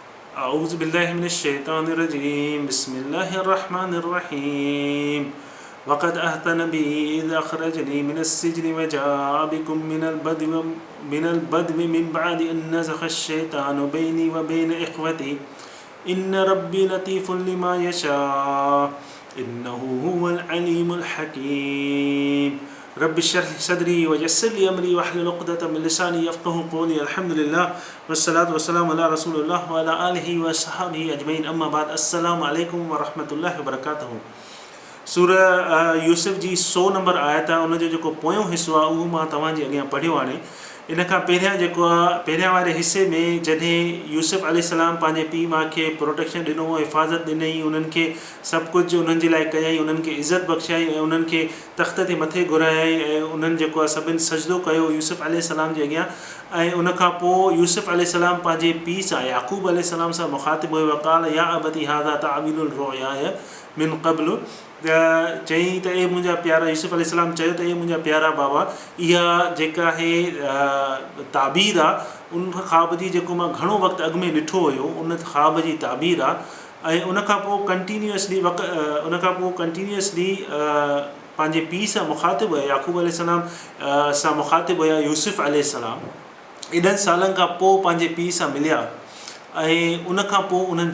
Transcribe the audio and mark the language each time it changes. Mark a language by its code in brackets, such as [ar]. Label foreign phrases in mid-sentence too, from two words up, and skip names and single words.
[ar] أعوذ بالله من الشيطان الرجيم بسم الله الرحمن الرحيم وقد أحسن بي إذ أخرجني من السجن وجاء بكم من البدو من بعد أن نزغ الشيطان بيني وبين إخوتي إن ربي لطيف لما يشاء إنه هو العليم الحكيم رب اشرح لي صدري ويسر لي أمري واحلل عقدة من لساني يفقهوا قولي الحمد لله والصلاة والسلام على رسول الله وعلى آله وصحبه أجمعين أما بعد السلام عليكم ورحمة الله وبركاته [sd] सूरह यूसुफ जी 100 नंबर आयत आहे उन जो जेको पोयों हिसो आहे उहो मां तव्हांजे अॻियां पढ़ियो हाणे इन खां पहिरियां जेको आहे पहिरियां वारे हिसे में जॾहिं यूसुफ अलैहिस्सलाम पंहिंजे पीउ माउ खे प्रोटेक्शन ॾिनो हिफ़ाज़त ॾिनई उन्हनि खे सभु कुझु उन्हनि जे लाइ कयई उन्हनि खे इज़त बख़्शाई ऐं उन्हनि खे तख़्त ते मथे घुरायई ऐं उन्हनि जेको आहे सभिनि सजदो कयो यूसुफ अलैहिस्सलाम जे अॻियां ऐं उन खां पोइ यूसुफ अलैहिस्सलाम पंहिंजे पीउ सां याक़ूब अलैहिस्सलाम सां मुख़ातिब हुयो [ar] وقال يا أبت هذا تأويل رؤياي من قبل [sd] चई त ए मुंहिंजा प्यारा यूसुफ अलैहिस्सलाम चयो त ए मुंहिंजा प्यारा बाबा इहा जेका आहे ताबीर आहे उन ख़्वाब जी जेको मां घणो वक़्तु अॻु में ॾिठो हुयो उन ख़्वाब जी ताबीर आहे ऐं उन खां पोइ कंटिन्यूअसली पंहिंजे पीउ सां मुख़ातिब हुया याक़ूब अलैहिस्सलाम सां मुख़ातिब हुया यूसुफ अलैहिस्सलाम एॾनि सालनि खां पोइ पंहिंजे पीउ सां मिलिया ऐं उन खां पोइ उन्हनि